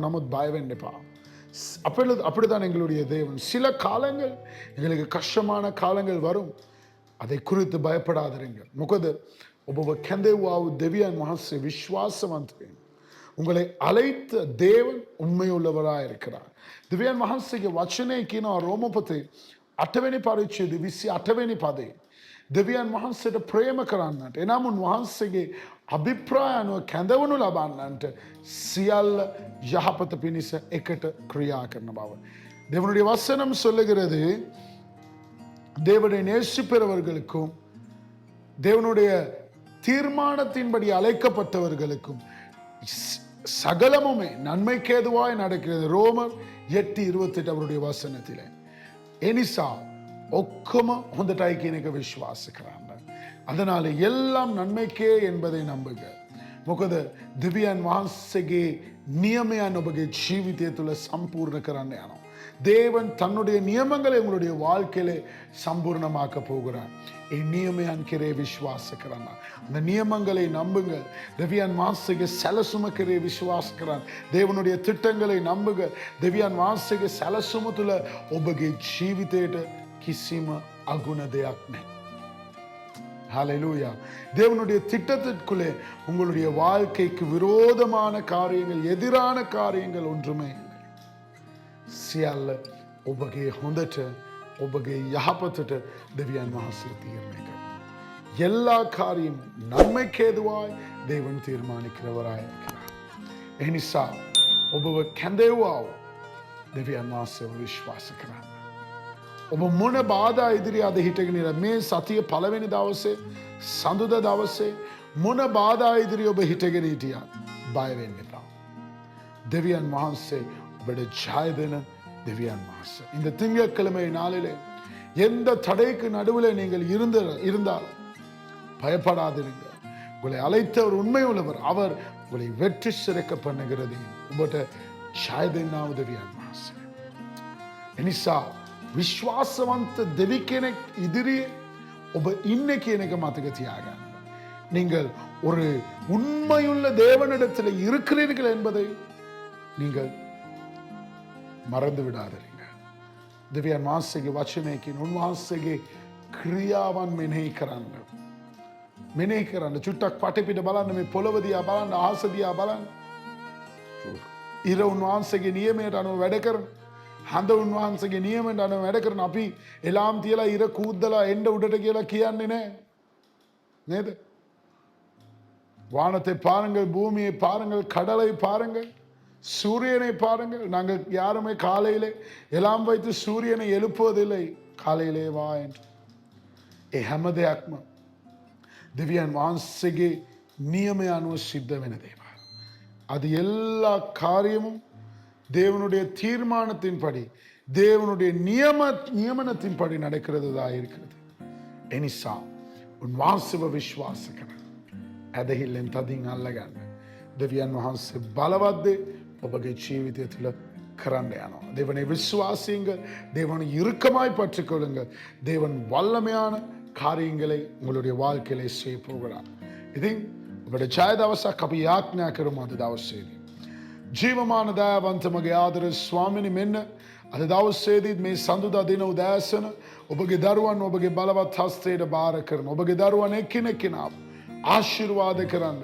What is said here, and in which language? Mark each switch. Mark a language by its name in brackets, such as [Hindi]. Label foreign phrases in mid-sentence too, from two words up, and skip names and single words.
[Sinhala] නමුත් බය වෙන්න එපා. [Tamil] அப்படிதான் எங்களுடைய தேவன். சில காலங்கள் எங்களுக்கு கஷ்டமான காலங்கள் வரும். அதை குறித்து பயப்படாதீர்கள். [Sinhala] මොකද ඔබව කැඳෙව්වා වූ දෙවියන් වහන්සේ විශ්වාසවන්තයි. [Tamil] உங்களை அழைத்த தேவன் உண்மையுள்ளவராய் இருக்கிறார். [Sinhala] දෙවියන් වහන්සේගේ වචනේ කියනවා රෝමපතේ 8 වෙනි පරිච්ඡේදයේ 28 වෙනි පදේ. දෙවියන් වහන්සේට ප්‍රේම කරන්නට, එනම් උන්වහන්සේගේ අභිප්‍රාය අනුව කැඳවනු ලබන්නන්ට සියල්ල යහපත පිණිස එකට ක්‍රියා කරන බව. [Tamil] தேவனுடைய வசனம் சொல்லுகிறது, தேவனை நேசிப்பவர்களுக்கும் தேவனுடைய தீர்மானத்தின்படி அழைக்கப்பட்டவர்களுக்கும் சகலமுமே நன்மைக்கேதுவாய் நடக்கிறது. ரோமர் 8:28 அவருடைய වචනතිල. [Sinhala] එනිසා ඔක්කොම හොඳටයි කියන එක විශ්වාස කරන්න. [Tamil] அதனால எல்லாம் நன்மைக்கே என்பதை நம்புங்க. [Sinhala] මොකද දෙවියන් වහන්සේගේ நியமයන් ඔබගේ ජීවිතය තුළ සම්පූර්ණ කරන්න යනවා. [Tamil] தேவன் தன்னுடைய நியமங்களை உங்களுடைய வாழ்க்கையில சம்பூர்ணமாக்க போகிறார். [Sinhala] நியமයන් කෙරේ විශ්වාස කරන්න. [Tamil] அந்த நியமங்களை நம்புங்க. [Sinhala] දෙවියන් වහන්සේගේ සැලසුම කෙරේ විශ්වාස කරන්න. [Tamil] தேவனுடைய திட்டங்களை நம்புங்க. [Sinhala] දෙවියන් වහන්සේගේ සැලසුම තුළ ඔබගේ ජීවිතයට කිසිම අගුණ දෙයක් නැහැ. [Tamil] ஹல்லேலூயா. தேவனுடைய திட்டத்திற்குள்ளே உங்களுடைய வாழ்க்கைக்கு விரோதமான காரியங்கள், எதிரான காரியங்கள் ஒன்றுமே இல்லை. [Sinhala] සියල්ල ඔබගේ හොඳට, ඔබගේ යහපතට දෙවියන් වහන්සේ තීරණය කරනවා. [Tamil] எல்லா காரியம் நன்மைக்கேதுவாய் தேவன் தீர்மானிக்கிறவராய் இருக்கிறார். [Sinhala] එනිසා ඔබව කැඳෙව්වා දෙවියන් වහන්සේව විශ්වාස කරන්න. ඔබ මොන බාධා ඉදිරියේ අද හිටගෙන ඉන්න මේ සතිය පළවෙනි දවසේ සඳුදා දවසේ මොන බාධා ඉදිරියේ ඔබ හිටගෙන හිටියා බය වෙන්න එපා. දෙවියන් වහන්සේ ඔබට ජය දෙන දෙවියන් වහන්සේ. [Tamil] இந்த திங்கட்கிழமை நாளிலே எந்த தடைக்கு நடுவில் நீங்கள் இருந்தால் பயப்படாதிருங்க. உங்களை அழைத்தவர் உண்மை உள்ளவர். அவர் உங்களை வெற்றி சிறக்க பண்ணுகிறது. [Sinhala] ඔබට ජය දෙන්නව දෙවියන් වහන්සේ. එනිසා විශ්වාසවන්ත දෙවි කෙනෙක් ඉදිරියේ ඔබ ඉන්නේ කියන එක මතක තියාගන්න. [Tamil] நீங்கள் ஒரு உண்மையுள்ள தேவனிடத்தில் இருக்கிறீர்கள் என்பதை நீங்கள் மறந்து விடாதீங்க. [Sinhala] දෙවියන් වහන්සේගේ වචනයකින් උන්වහන්සේගේ ක්‍රියාවන් මෙනෙහි කරන්න. මෙනෙහි කරන්න. චුට්ටක් පටපිට බලන්න, මේ පොළව දිහා බලන්න, අහස දිහා බලන්න. ඉර උන්වහන්සේගේ නියමයට අනුව වැඩ කරන, හඳ උන්වහන්සේගේ නියමයට අනුව වැඩ කරන අපි එලාම් තියලා ඉර කූද්දලා එන්න උඩට කියලා කියන්නේ නැහැ. නේද? [Tamil] வானத்தை பாருங்கள், பூமியை பாருங்கள், கடலை பாருங்கள், சூரியனை பாருங்கள். நாங்கள் யாருமே காலையிலே எல்லாம் வைத்து சூரியனை எழுப்புவதில்லை. காலையிலே வா என்று. [Sinhala] ඒ හැම දෙයක්ම දෙවියන් වහන්සේගේ නියමය අනුව සිද්ධ වෙන දේවල්. [Tamil] அது எல்லா காரியமும் தேவனுடைய தீர்மானத்தின்படி, தேவனுடைய நியமனத்தின்படி நடக்கிறதா இருக்கிறது. [Sinhala] එනිසා උන්වහන්සේව විශ්වාස කරන්න. ඇදහිල්ලෙන් තදින් අල්ලගන්න. දෙවියන් වහන්සේ බලවත් දේ ඔබගේ ජීවිතය තුළ කරන්න යනවා. [Tamil] தேவனை விசுவாசியுங்கள். தேவனை இறுக்கமாய் பற்றிக் கொள்ளுங்கள். தேவன் வல்லமையான காரியங்களை உங்களுடைய வாழ்க்கையிலே செய்ய போகிறார். [Sinhala] ඉතින් ඔබට ජය දවසක් අපි යාඥා කරමු. අද දවසේදී ජීවමාන දයාවන්ත මගේ ආදර ස්වාමිනී, මෙන්න අද දවසේදී මේ සඳුදා දින උදෑසන ඔබගේ දරුවන් ඔබගේ බලවත් හස්තයට බාර කරන. ඔබගේ දරුවන් එකිනෙකිනාව ආශිර්වාද කරන්න.